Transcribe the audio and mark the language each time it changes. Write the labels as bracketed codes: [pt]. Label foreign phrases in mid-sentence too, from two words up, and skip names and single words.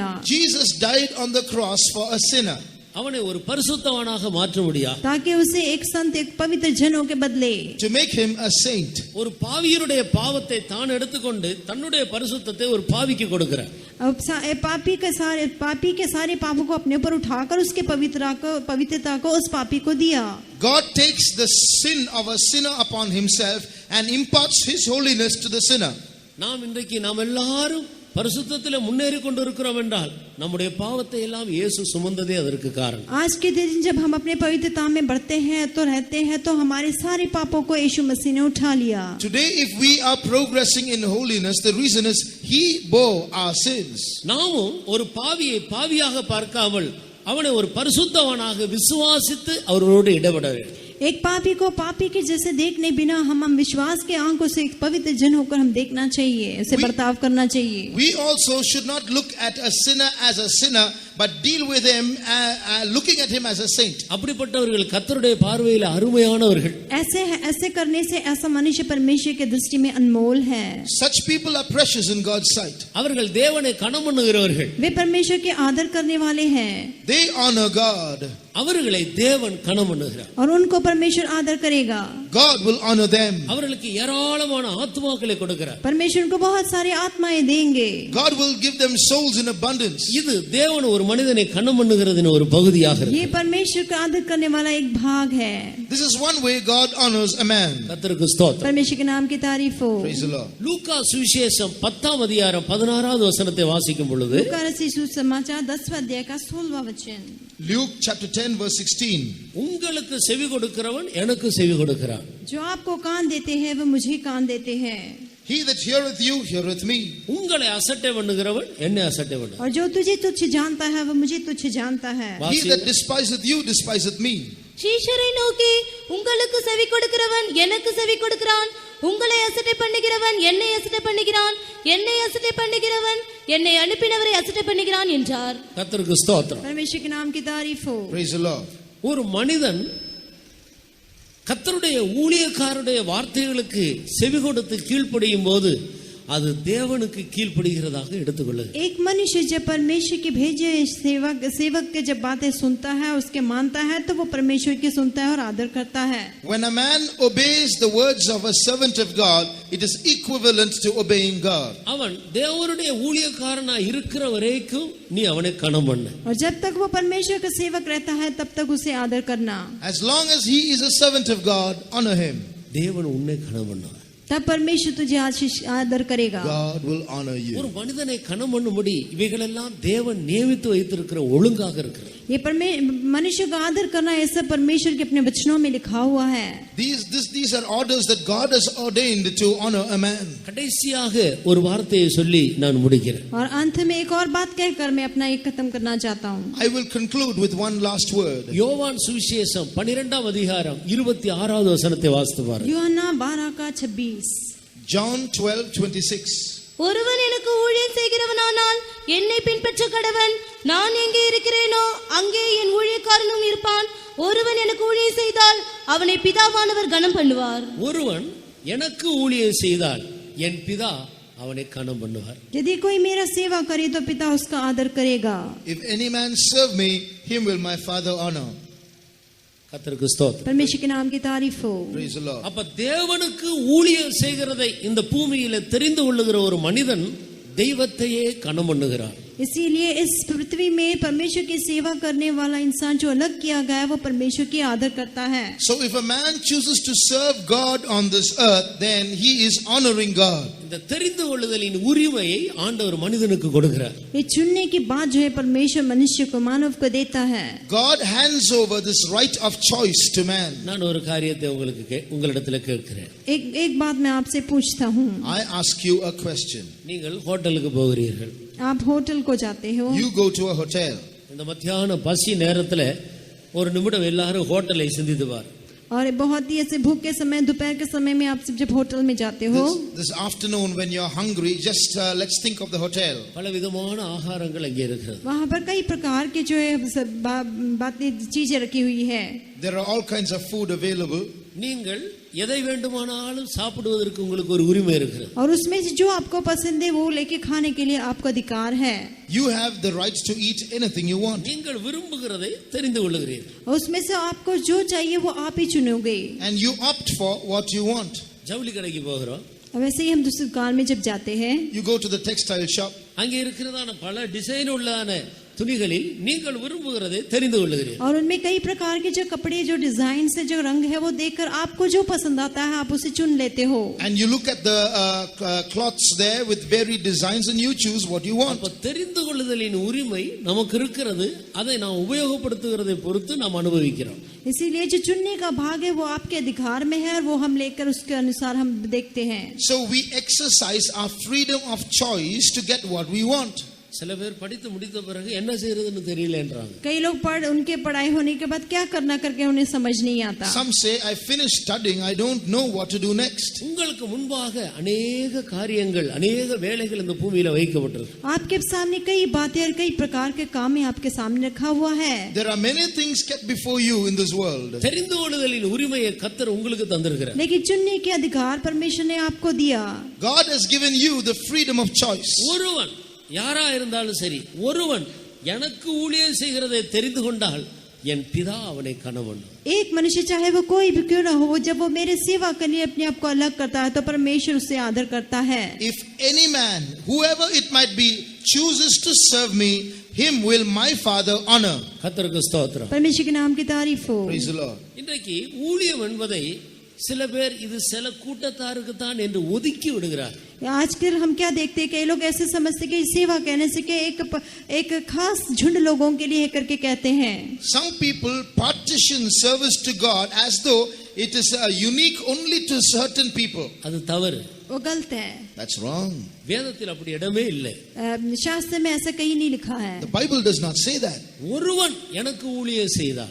[en] Jesus died on the cross for a sinner. [ta] அவனை ஒரு பரிசுத்தவானாக மாற்ற முடியாது. [hi] ताकि उसे एक संत, एक पवित्र जनों के बदले [en] To make him a saint. [ta] ஒரு பாவியருடைய பாவத்தை தான் எடுத்துக்கொண்டு தன்னுடைய பரிசுத்தத்தை ஒரு பாவிக்கு கொடுக்கிறார். [hi] अब पापी के सारे पापों को अपने ऊपर उठाकर उसके पवित्रता को उस पापी को दिया. [en] God takes the sin of a sinner upon himself and imparts his holiness to the sinner. [ta] நாம் இன்றைக்கு நாம் எல்லாரும் பரிசுத்தத்திலே முன்னேறி கொண்டிருக்கிறோம் என்றால் நம்முடைய பாவத்தை எல்லாம் இயேசு சுமந்ததே அதற்கு காரணம். [hi] आज के दिन जब हम अपने पवित्रता में बढ़ते हैं तो रहते हैं तो हमारे सारे पापों को यीशु मसीह ने उठा लिया. [en] Today, if we are progressing in holiness, the reason is he bore our sins. [ta] நாமும் ஒரு பாவியை பாவியாக பார்க்காமல் அவனை ஒரு பரிசுத்தவனாக விசுவாசித்து அவரோடு இடப்பட வேண்டும். [hi] एक पापी को पापी के जैसे देखने बिना हम विश्वास के आंखों से एक पवित्र जन होकर हम देखना चाहिए, उसे बर्ताव करना चाहिए. [en] We also should not look at a sinner as a sinner, but deal with him looking at him as a saint. [ta] அப்படிப்பட்டவர்கள் கர்த்தருடைய பார்வையில் அருமையானவர்கள். [hi] ऐसे करने से ऐसा मनुष्य परमेश्वर के दृष्टि में अनमोल है. [en] Such people are precious in God's sight. [ta] அவர்கள் தேவனை கனம் பண்ணுகிறவர்கள். [hi] वे परमेश्वर के आदर करने वाले हैं. [en] They honor God. [ta] அவர்களை தேவன் கனம் பண்ணுகிறார். [hi] और उनको परमेश्वर आदर करेगा. [en] God will honor them. [ta] அவர்களுக்கு ஏராளமான ஆத்துமாக்களை கொடுக்கிறார். [hi] परमेश्वर को बहुत सारी आत्माएं देंगे. [en] God will give them souls in abundance. [ta] இது தேவன் ஒரு மனிதனை கனம் பண்ணுகிறதின் ஒரு பகுதியாக இருக்கு. [hi] ये परमेश्वर का आदर करने वाला एक भाग है. [en] This is one way God honors a man. [ta] கர்த்தருக்கு ஸ்தோத்திரம். [hi] परमेश्वर के नाम की तारीफ हो. [en] Praise the Lord. [ta] லூக்கா சுவிசேஷம் 10ஆம் அதிகாரம் 16வது வசனத்தை வாசிக்கும் பொழுது [hi] लूका रचित सुसमाचार 10वां अध्याय का 16वां वचन. [en] Luke chapter 10 verse 16. [ta] உங்களுக்கு செவி கொடுக்கிறவன் எனக்கு செவி கொடுக்கிறான். [hi] जो आपको कान देते हैं वो मुझे कान देते हैं. [en] He that heareth you heareth me. [ta] உங்களை அசட்டை பண்ணுகிறவன் என்னை அசட்டை பண்ணுகிறான். [hi] और जो तुझे तुच्छ जानता है वो मुझे तुच्छ जानता है. [en] He that despiseth you despiseth me. [ta] சீஷரை நோக்கி உங்களுக்கு செவி கொடுக்கிறவன் எனக்கு செவி கொடுக்கிறான், உங்களை அசட்டை பண்ணுகிறவன் என்னை அசட்டை பண்ணுகிறான், என்னை அசட்டை பண்ணுகிறவன் என்னை அனுப்பினவரை அசட்டை பண்ணுகிறான் என்றார். கர்த்தருக்கு ஸ்தோத்திரம். [hi] परमेश्वर के नाम की तारीफ हो. [en] Praise the Lord. [ta] ஒரு மனிதன் கர்த்தருடைய ஊழியக்காரருடைய வார்த்தைகளுக்கு செவி கொடுத்து கீழ்ப்படியும் போது அது தேவனுக்கு கீழ்ப்படுகிறதாக எடுத்துக்கொள்ளுது. [hi] एक मनुष्य जब परमेश्वर के भेजे सेवक के जब बातें सुनता है, उसके मानता है, तो वो परमेश्वर की सुनता है और आदर करता है. [en] When a man obeys the words of a servant of God, it is equivalent to obeying God. [ta] அவன் தேவனுடைய ஊழியக்காரனா இருக்கிற வரைக்கும் நீ அவனை கனம் பண்ணு. [hi] और जब तक वो परमेश्वर का सेवक रहता है तब तक उसे आदर करना. [en] As long as he is a servant of God, honor him. [ta] தேவன் உன்னை கனம் பண்ணுவார். [hi] तब परमेश्वर तुझे आदर करेगा. [en] God will honor you. [ta] ஒரு மனிதனை கனம் பண்ணும்படி இவைகளெல்லாம் தேவன் நியமித்து வைத்திருக்கிற ஒழுங்காக இருக்கிறது. [hi] ये मनुष्य का आदर करना ऐसा परमेश्वर के अपने वचनों में लिखा हुआ है. [en] These are orders that God has ordained to honor a man. [ta] கடைசியாக ஒரு வார்த்தையை சொல்லி நான் முடிக்கிறேன். [hi] और अंत में एक और बात कहकर मैं अपना एक खत्म करना चाहता हूँ. [en] I will conclude with one last word. [ta] யோவான் சுவிசேஷம் 12ஆம் அதிகாரம் 26வது வசனத்தை வாசித்து பாருங்க. [hi] यूहन्ना 12:26. [en] John 12:26. [ta] ஒருவன் எனக்கு ஊழியம் செய்கிறவனானால் என்னை பின்பற்ற கடவன், நான் எங்கே இருக்கிறேனோ அங்கே என் ஊழியக்காரனும் இருப்பான். ஒருவன் எனக்கு ஊழியம் செய்தால் அவனை பிதாவானவர் கனம் பண்ணுவார். ஒருவன் எனக்கு ஊழியம் செய்தால் என் பிதா அவனை கனம் பண்ணுவார். [hi] यदि कोई मेरा सेवा करे तो पिता उसका आदर करेगा. [en] If any man serve me, him will my Father honor. [ta] கர்த்தருக்கு ஸ்தோத்திரம். [hi] परमेश्वर के नाम की तारीफ हो. [en] Praise the Lord. [ta] அப்ப தேவனுக்கு ஊழியம் செய்கிறதை இந்த பூமியில தெரிந்து கொள்ளுகிற ஒரு மனிதன் தெய்வத்தையே கனம் பண்ணுகிறார். [hi] इसीलिए इस पृथ्वी में परमेश्वर की सेवा करने वाला इंसान जो अलग किया गया है वो परमेश्वर की आदर करता है. [en] So if a man chooses to serve God on this earth, then he is honoring God. [ta] இந்த தெரிந்து கொள்ளுதலின் உரிமையை ஆண்டவர் மனிதனுக்கு கொடுக்கிறார். [hi] ये चुनने की बात जो है परमेश्वर मनुष्य को मानव को देता है. [en] God hands over this right of choice to man. [ta] நான் ஒரு காரியத்தை உங்களிடத்தில் கேட்கிறேன். [hi] एक बात मैं आपसे पूछता हूँ. [en] I ask you a question. [ta] நீங்கள் ஹோட்டலுக்கு போகிறீர்கள். [hi] आप होटल को जाते हो. [en] You go to a hotel. [ta] இந்த மத்தியான பசி நேரத்துல ஒரு நிமிடம் எல்லாரும் ஹோட்டலை சிந்தித்து பார். [hi] और बहुत ही ऐसे भूख के समय, दोपहर के समय में आप जब होटल में जाते हो, [en] This afternoon when you're hungry, just let's think of the hotel. [ta] பலவிதமான ஆகாரங்கள் அங்கே இருக்கிறது. [hi] वहाँ पर कई प्रकार के जो है बातें चीजें रखी हुई है. [en] There are all kinds of food available. [ta] நீங்கள் எதை வேண்டுமானாலும் சாப்பிடுவதற்கு உங்களுக்கு ஒரு உரிமை இருக்கிறது. [hi] और उसमें से जो आपको पसंद है वो लेके खाने के लिए आपका अधिकार है. [en] You have the right to eat anything you want. [ta] நீங்கள் விரும்புகிறதை தெரிந்து கொள்ளுகிறீர்கள். [hi] और उसमें से आपको जो चाहिए वो आप ही चुनोगे. [en] And you opt for what you want. [ta] ஜவுளி கடைக்கு போகிறோம். [hi] अब वैसे ही हम दूसरी दुकान में जब जाते हैं, [en] You go to the textile shop. [ta] அங்கே இருக்கிறதான பல டிசைன் உள்ளான துணிகளில் நீங்கள் விரும்புகிறதை தெரிந்து கொள்ளுகிறீர்கள். [hi] और उनमें कई प्रकार के जो कपड़े, जो डिजाइन से जो रंग है वो देखकर आपको जो पसंद आता है आप उसे चुन लेते हो. [en] And you look at the cloths there with varied designs and you choose what you want. [ta] அப்ப தெரிந்து கொள்ளுதலின் உரிமை நமக்கு இருக்கிறது. அதை நாம் உபயோகப்படுத்துகிறதை பொறுத்து நாம் அனுபவிக்கிறோம். [hi] इसीलिए जो चुनने का भाग है वो आपके अधिकार में है और वो हम लेकर उसके अनुसार हम देखते हैं. [en] So we exercise our freedom of choice to get what we want. [ta] சில பேர் படித்து முடித்த பிறகு என்ன செய்யறதுன்னு தெரியலன்றாங்க. [hi] कई लोग उनके पढ़ाई होने के बाद क्या करना करके उन्हें समझ नहीं आता. [en] Some say, I finished studying, I don't know what to do next. [ta] உங்களுக்கு முன்பாக अनेक காரியங்கள், अनेक வேலைகள் இந்த பூமியில வைக்கப்பட்டிருக்கு. [hi] आपके सामने कई बातें और कई प्रकार के काम है आपके सामने रखा हुआ है. [en] There are many things kept before you in this world. [ta] தெரிந்து கொள்ளுதலின் உரிமையை கர்த்தர் உங்களுக்கு தந்திருக்கிறார். [hi] लेकिन चुनने के अधिकार परमेश्वर ने आपको दिया. [en] God has given you the freedom of choice. [ta] ஒருவன் யாரா இருந்தாலும் சரி, ஒருவன் எனக்கு ஊழியம் செய்கிறதை தெரிந்து கொண்டால் என் பிதா அவனை கனம். [hi] एक मनुष्य चाहे वो कोई भी क्यों ना हो, जब वो मेरे सेवा के लिए अपने आप को अलग करता है तो परमेश्वर उससे आदर करता है. [en] If any man, whoever it might be, chooses to serve me, him will my Father honor. [ta] கர்த்தருக்கு ஸ்தோத்திரம். [hi] परमेश्वर के नाम की तारीफ हो. [en] Praise the Lord. [ta] இன்றைக்கு ஊழியம் என்பதை சில பேர் இது சில கூட்டத்தாருக்கு தான் என்று ஒதுக்கி விடுகிறார். [hi] आजकल हम क्या देखते हैं, कई लोग ऐसे समझते हैं कि सेवा कहने से कि एक खास झुंड लोगों के लिए करके कहते हैं. [en] Some people partition service to God as though it is unique only to certain people. [ta] அது தவறு. [hi] वो गलत है. [en] That's wrong. [ta] வேதத்தில் அப்படி இடமே இல்லை. [hi] शास्त्र में ऐसा कहीं नहीं लिखा है. [en] The Bible does not say that. [ta] ஒருவன் எனக்கு ஊழியம் செய்தார்,